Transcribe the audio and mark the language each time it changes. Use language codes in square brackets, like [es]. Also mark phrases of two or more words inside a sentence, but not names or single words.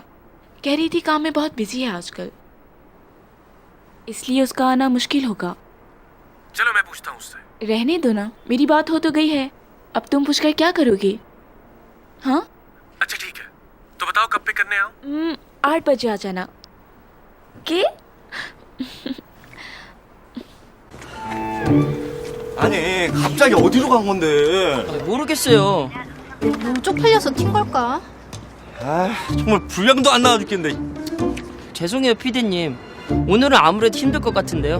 [hi] कह रही थी काम में बहुत बिजी है आजकल, इसलिए उसका आना मुश्किल होगा। चलो मैं पूछता हूँ उससे। रहने दो ना, मेरी बात हो तो गई है, अब तुम पूछकर क्या करोगे? हाँ अच्छा ठीक है, तो बताओ कब पिक करने आओ? 8 बजे आ जाना। के? [ko] 아니 갑자기 어디로 간 건데? 모르겠어요. 쪽팔려서 튄 걸까? 아 정말 분량도 안 나와 죽겠네. 죄송해요 피디님. 오늘은 아무래도 힘들 것 같은데요.